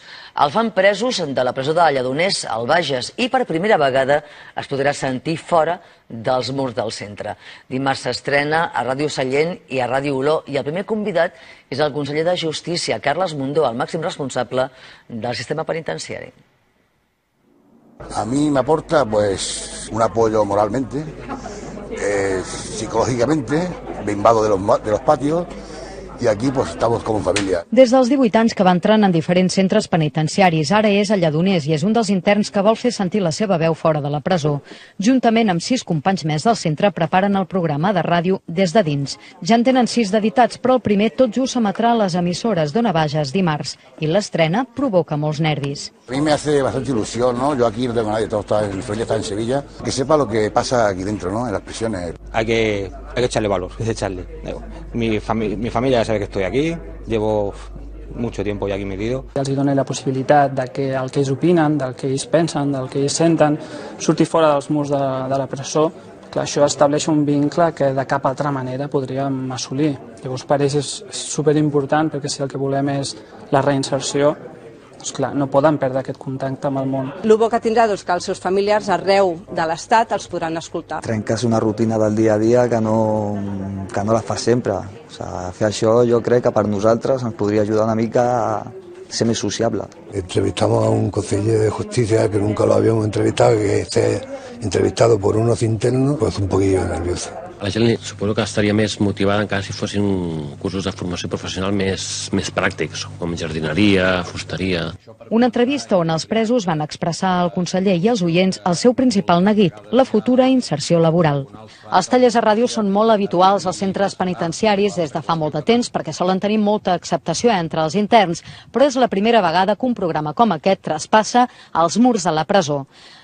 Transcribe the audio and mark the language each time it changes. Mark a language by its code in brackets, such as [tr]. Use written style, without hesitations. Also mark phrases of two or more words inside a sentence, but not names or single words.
[ca] El fan presos de la presó de Lledoners, al Bages, i per primera vegada es podrà sentir fora dels murs del centre. Dimarts s'estrena a Ràdio Sallent i a Ràdio Olor, i el primer convidat és el conseller de Justícia, Carles Mundó, el màxim responsable del sistema penitenciari. [es] A mí me aporta un apoyo moralmente, psicológicamente, me invado de los patios y aquí estamos como familia. [ca] Des dels 18 anys que va entrant en diferents centres penitenciaris, ara és a Lledoners i és un dels interns que vol fer sentir la seva veu fora de la presó. Juntament amb 6 companys més del centre preparen el programa de ràdio Des de dins. Ja en tenen 6 d'editats, però el primer tot just s'emetrà a les emissores d'Ona Bages dimarts i l'estrena provoca molts nervis. [es] A mí me hace bastante ilusión, ¿no? Yo aquí no tengo nadie, mi familia está en Sevilla, que sepa lo que pasa aquí dentro, ¿no? En las prisiones. Hay que echarle valor, hay que echarle. Mi familia ya sabe que estoy aquí, llevo mucho tiempo ya aquí metido. [ca] Els dona la possibilitat de que el que ells opinen, del que ells pensen, del que ells senten, surti fora dels murs de la presó. Clar, això estableix un vincle que de cap altra manera podríem assolir. Llavors per ells és superimportant, perquè si el que volem és la reinserció, doncs clar, no poden perdre aquest contacte amb el món. El bo que tindrà és que els seus familiars arreu de l'Estat els podran escoltar. Trenques una rutina del dia a dia que no la fas sempre. [es] O sea, [ca] fer això jo crec que per nosaltres ens podria ajudar una mica a ser més sociable. [es] Entrevistamos a un conseller de justicia que nunca lo habíamos entrevistado, que esté entrevistado por unos internos, pues un poquillo nervioso. [ca] La gent suposo que estaria més motivada encara si fossin cursos de formació professional més pràctics, com jardineria, fusteria. Una entrevista on els presos van expressar al conseller i als oients el seu principal neguit, la futura inserció laboral. Els tallers a ràdio són molt habituals als centres penitenciaris des de fa molt de temps perquè solen tenir molta acceptació entre els interns, però és la primera vegada que un programa com aquest traspassa els murs de la presó.